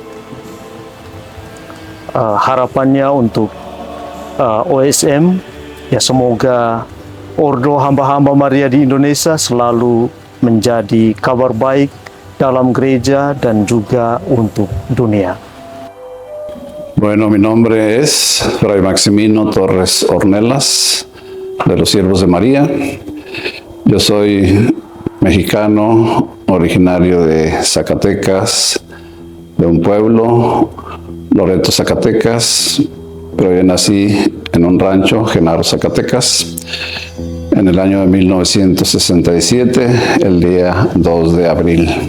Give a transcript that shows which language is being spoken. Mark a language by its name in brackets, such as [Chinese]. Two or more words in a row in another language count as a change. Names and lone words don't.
[Indonesian] Harapannya untuk OSM, ya semoga Ordo hamba-hamba Maria di Indonesia selalu menjadi kabar baik dalam gereja dan juga untuk dunia. [Spanish] Bueno, mi nombre es Fray Maximino Torres Ornelas, de los Siervos de María. Yo soy mexicano, originario de Zacatecas, de un pueblo, Loreto, Zacatecas, pero yo nací en un rancho, Genaro, Zacatecas, en el año de 1967, el día 2 de abril.